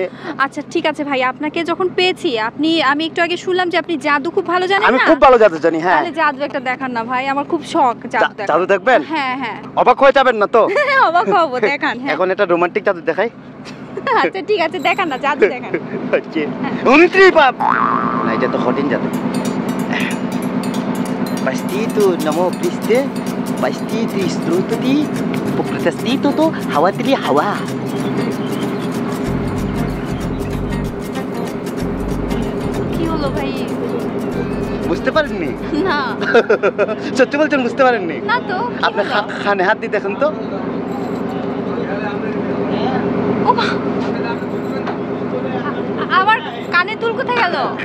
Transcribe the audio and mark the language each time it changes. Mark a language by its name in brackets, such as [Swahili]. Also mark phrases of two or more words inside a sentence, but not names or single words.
[Bangla] আচ্ছা ঠিক আছে ভাই, আপনাকে যখন পেয়েছি, আমি একটু আগে শুনলাম যে আপনি জাদু খুব ভালো জানেন না? আমি খুব ভালো জাদু জানি। হ্যাঁ, তাহলে জাদু একটা দেখান না ভাই, আমার খুব শখ জাদু দেখা। জাদু দেখবেন? হ্যাঁ হ্যাঁ। অবাক হয়ে যাবেন না তো? অবাক হব, দেখান। এখন এটা রোমান্টিক জাদু দেখাই। আচ্ছা ঠিক আছে, দেখান না, জাদু দেখান। আচ্ছা, উন্ত্রি বাপ না, এটা তো কঠিন জাদু। Pastito namo Kriste, pastito istrutati, pokrastito to hawatili hawa. আমি বুঝতে পারেননি? না সত্যি বলছেন বুঝতে পারেননি? না তো আপনি খানে হাত দিয়ে দেখেন তো। ও মা! আমার কানে দুল কোথায় গেল?